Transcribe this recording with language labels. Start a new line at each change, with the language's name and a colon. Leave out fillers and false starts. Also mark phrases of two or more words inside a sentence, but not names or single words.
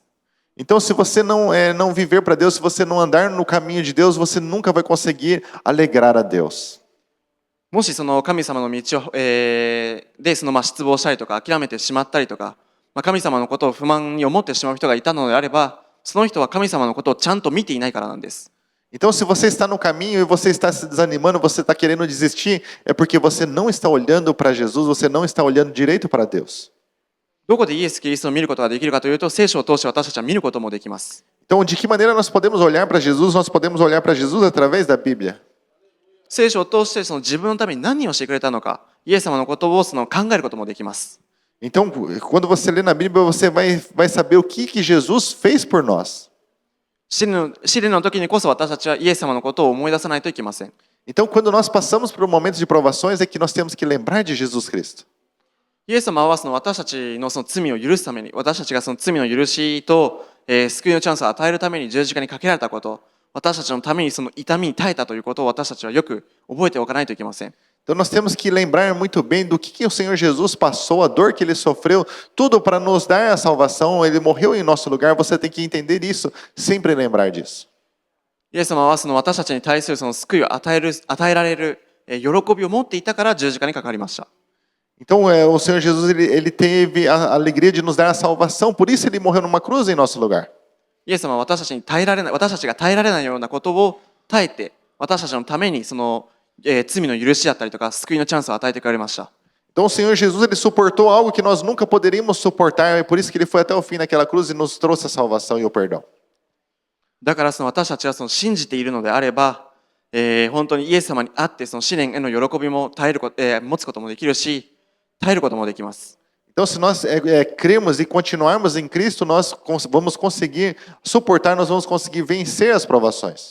Portuguese: Então, se você não viver para Deus, se você não andar no caminho de Deus, você nunca vai conseguir alegrar a Deus.
Japanese: もしその神様の道を、で失望したりとか諦めてしまったりとか、神様のことを不満に思ってしまう人がいたのであれば、その人は神様のことをちゃんと見ていないからなんです。
Portuguese: Então, se você está no caminho e você está se desanimando, você está querendo desistir, é porque você não está olhando para Jesus, você não está olhando direito para Deus.
Japanese: どこでイエス・キリストを見ることができるかというと、聖書を通して私たちは見ることもできます。
Portuguese: Então, de que maneira nós podemos olhar para Jesus? Nós podemos olhar para Jesus através da Bíblia.
Japanese: 聖書を通して自分のために何をしてくれたのか、イエス様のことを考えることもできます。
Portuguese: Então, quando você lê na Bíblia, você vai saber o que Jesus fez por nós.
Japanese: 試練の時にこそ私たちはイエス様のことを思い出さないといけません。
Portuguese: Então, quando nós passamos por momentos de provações, é que nós temos que lembrar de Jesus Cristo.
Japanese: イエス様は私たちの罪を許すために、私たちが罪の許しと、救いのチャンスを与えるために十字架にかけられたこと、私たちのためにその痛みに耐えたということを私たちはよく覚えておかないといけません。
Portuguese: Então, nós temos que lembrar muito bem do que o Senhor Jesus passou, a dor que Ele sofreu, tudo para nos dar a salvação. Ele morreu em nosso lugar. Você tem que entender isso, sempre lembrar disso.
Japanese: イエス様は私たちに対する救いを与えられる喜びを持っていたから十字架にかかりました。
Portuguese: Então, o Senhor Jesus ele teve a alegria de nos dar a salvação, por isso Ele morreu numa cruz em nosso lugar.
Japanese: イエス様は私たちが耐えられないようなことを耐えて、私たちのために罪の許しだったりとか救いのチャンスを与えてくれました。
Portuguese: Então, o Senhor Jesus ele suportou algo que nós nunca poderíamos suportar, é por isso que Ele foi até o fim naquela cruz e nos trouxe a salvação e o perdão.
Japanese: だから私たちは信じているのであれば、本当にイエス様にあって試練への喜びも持つこともできるし、耐えることもできます。
Portuguese: Então, se nós cremos e continuarmos em Cristo, nós vamos conseguir suportar, nós vamos conseguir vencer as provações.